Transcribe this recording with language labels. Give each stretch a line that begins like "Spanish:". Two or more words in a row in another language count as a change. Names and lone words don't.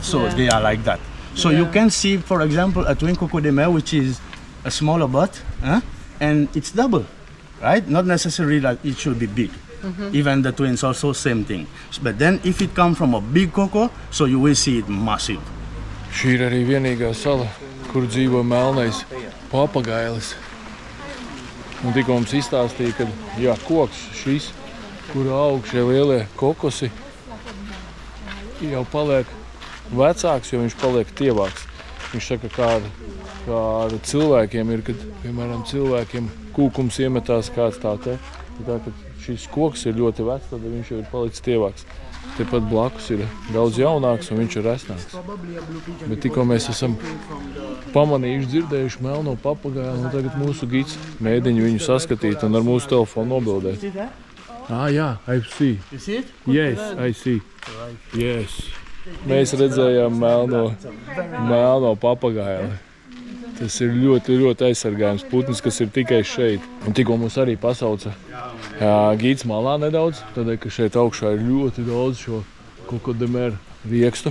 English: So they are like that. So you can see, for example, a twin Coco de Mer, which is a smaller butt, and it's double, right? Not necessarily that it should be big. Even the twins also same thing. But then if it comes from a big coco, so you will see it massive.
Latvian: Šī ir arī vienīgā sala, kur dzīvo melnais papagailis. Un tikko mums izstāstīja, ka koks šis, kur aug šie lielie kokosi, jau paliek vecāks, jo viņš paliek tievāks. Viņš saka, kā ar cilvēkiem ir, kad, piemēram, cilvēkiem kūkums iemetās kāds tā te. Tā, kad šis koks ir ļoti vecs, tad viņš jau ir palicis tievāks. Tepat blakus ir daudz jaunāks un viņš ir resnāks. Bet tikko mēs esam pamanījuši, dzirdējuši melno papagailu, un tagad mūsu gids mēģina viņu saskatīt un ar mūsu telefonu nobildēt. Jā,
English: I see. You see it? Yes, I see. Yes.
Latvian: Mēs redzējām melno papagailu. Tas ir ļoti, ļoti aizsargājums putns, kas ir tikai šeit. Un tikko mums arī pasauca gids malā nedaudz, tādēļ, ka šeit augšā ir ļoti daudz šo Coco de Mer riekstu.